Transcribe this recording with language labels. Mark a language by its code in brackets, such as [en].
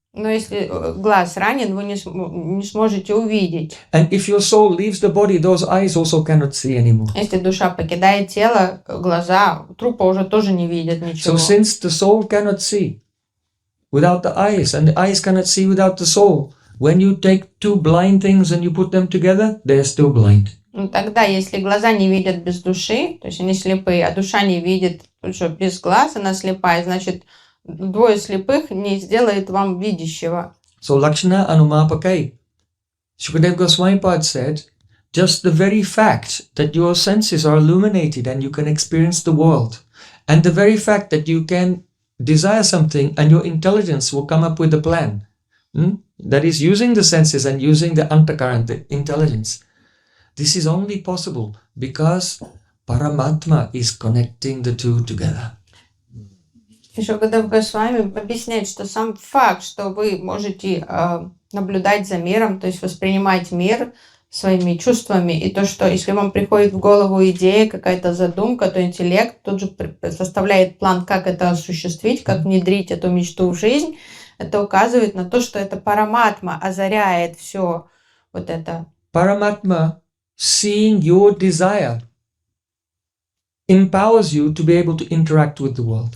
[ru] Но если глаз ранен, вы не сможете увидеть. [en] And if your soul leaves the body, those eyes also cannot see anymore. [ru] Если душа покидает тело, глаза трупа уже тоже не видят ничего. [en] So since the soul cannot see without the eyes, and the eyes cannot see without the soul, when you take two blind things and you put them together, they are still blind. [ru] Тогда, если глаза не видят без души, то есть они слепые, а душа не видит уже без глаз, она слепая, значит, двое слепых не сделает вам видящего. [sa] So Lakshana Anumapakai. [en] Shukadev Goswami Pad said, just the very fact that your senses are illuminated and you can experience the world, and the very fact that you can desire something and your intelligence will come up with a plan, that is using the senses and using the antakara and the intelligence. This is only possible because Paramatma is connecting the two together. [ru] И Шукадев Госвами объясняет, что сам факт, что вы можете наблюдать за миром, то есть воспринимать мир своими чувствами, и то, что если вам приходит в голову идея, какая-то задумка, то интеллект тут же составляет план, как это осуществить, как внедрить эту мечту в жизнь, это указывает на то, что это Параматма озаряет все вот это. [en] Paramatma, seeing your desire, empowers you to be able to interact with the world.